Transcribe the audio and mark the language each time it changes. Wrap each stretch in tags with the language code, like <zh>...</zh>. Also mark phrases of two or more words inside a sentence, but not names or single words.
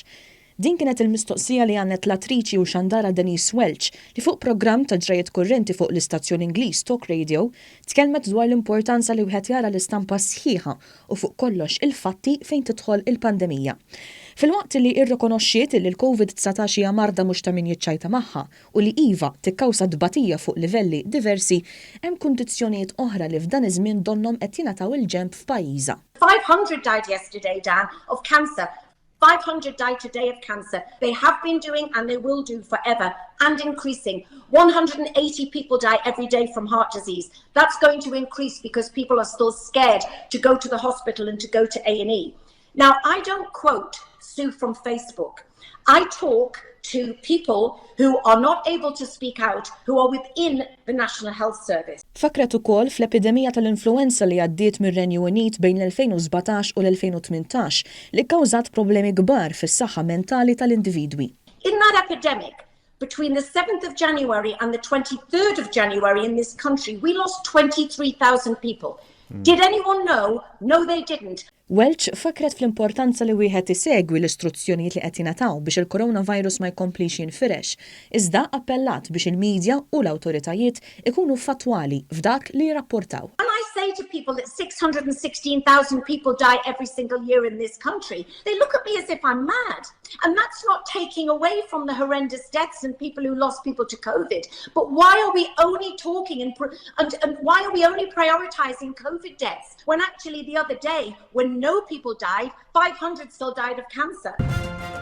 <mt>Din kienet il-mistoqsija li għannet l-attriċi u xandara Denise Welch li fuq programm ta' ġrajiet kurrenti fuq l-istazzjon Ingliż Talk Radio tkellmet dwar l-importanza li wieħed jara l-istampa sħiħa u fuq kollox il-fatti fejn tidħol il-pandemija. Fil-waqt li irrikonoxxiet li l-COVID-19 hija marda mhux ta' min jiċċajta magħha u li iva tikkawsa dbatija fuq livelli diversi, hemm kundizzjonijiet oħra li f'dan iż-żmien donhom qed jingħataw il-ġenb f'pajjiża.</mt> <en>500 died yesterday, Dan, of cancer. 500 died today of cancer. They have been doing and they will do forever and increasing. 180 people die every day from heart disease. That's going to increase because people are still scared to go to the hospital and to go to A&E. Now, I don't quote Sue from Facebook. I talk to people who are not able to speak out, who are within the National Health Service.</en> <mt>Fakret ukoll fl-epidemija tal-influenza li għaddiet mir-Renju Unit bejn l-2017 u l-2018 li kkawżat problemi kbar fis-saħħa mentali tal-individwi.</mt> <en>In that epidemic, between the 7th of January and the 23rd of January in this country, we lost 23,000 people. Did anyone know? No, they didn't.</en> <mt>Welch fakret fl-importanza li wieħed isegwi l-istruzzjonijiet li qed jingħataw biex il-coronavirus ma jkomplix jinfirex, iżda appellat biex il-medja u l-awtoritajiet ikunu fatwali f'dak li jirrapportaw.</mt> <en>When I say to people that 616,000 people die every single year in this country, they look at me as if I'm mad. And that's not taking away from the horrendous deaths and people who lost people to COVID. But why are we only talking and why are we only prioritizing COVID deaths when actually the other day, when no people died, 500 still died of cancer?</en>